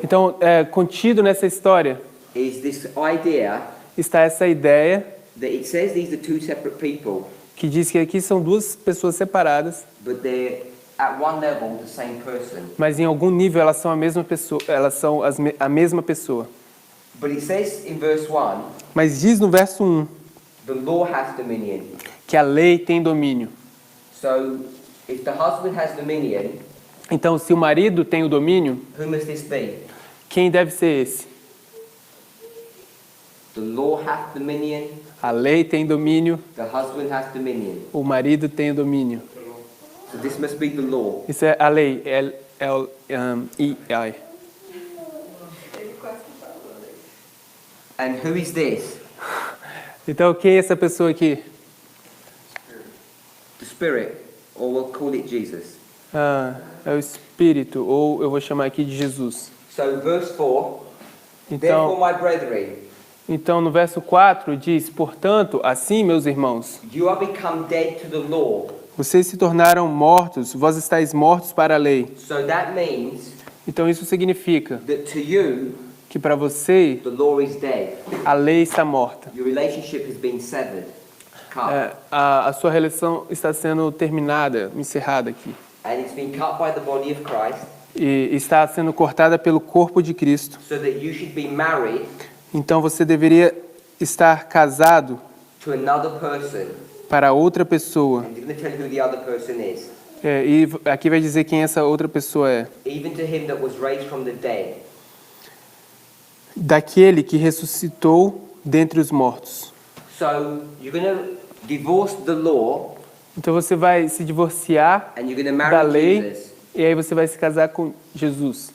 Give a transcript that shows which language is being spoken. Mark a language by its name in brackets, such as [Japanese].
[Portuguese] Então, contido nessa história [English] is this idea [Portuguese] está essa ideia [English] that it says these are two separate people, [Portuguese] que diz que aqui são duas pessoas separadas, [English] but they're at one level the same person. [Portuguese] mas em algum nível elas são a mesma pessoa, elas são a mesma pessoa. [English] But it says in verse 1, [Portuguese] Mas diz no verso 1 [English] the law has dominion. [Portuguese] que a lei tem domínio. [English] So if the husband has dominion, [Portuguese] Então, se o marido tem o domínio, [English] who must this be? [Portuguese] quem deve ser esse? [English] the law hath dominion, [Portuguese] A lei tem domínio, [English] the husband hath dominion. [Portuguese] o marido tem o domínio. [English] So this must be the law. [Portuguese] Isso é a lei, L-I-I. Ele quase que falou, né? [English] And who is this? [Portuguese] Então, quem é essa pessoa aqui? [English] The Spirit, or we'll call it Jesus. [Portuguese] É o Espírito, ou eu vou chamar aqui de Jesus. [English] So verse 4, [Portuguese] Então, [English] therefore my brethren, [Portuguese] então no verso 4 diz, portanto, assim, meus irmãos, [English] you are become dead to the law. [Portuguese] vocês se tornaram mortos, vós estáis mortos para a lei. [English] So that means [Portuguese] Então isso significa [English] that to you, [Portuguese] que para você [English] the law is dead. [Portuguese] a lei está morta. [English] Your relationship has been severed, cut. [Portuguese] A sua relação está sendo terminada, encerrada aqui. [English] And it's been cut by the body of Christ, [Portuguese] E está sendo cortada pelo corpo de Cristo. [English] so that you should be married [Portuguese] Então você deveria estar casado [English] to another person. [Portuguese] para outra pessoa. [English] And it's going to tell you who the other person is. [Portuguese] E aqui vai dizer quem essa outra pessoa é. [English] Even to him that was raised from the dead, [Portuguese] Daquele que ressuscitou dentre os mortos. [English] so you're going to divorce the law [Portuguese] Então você vai se divorciar [English] and you're going to [Portuguese] da [English] marry [Portuguese] lei [English] Jesus. [Portuguese] e aí você vai se casar com Jesus.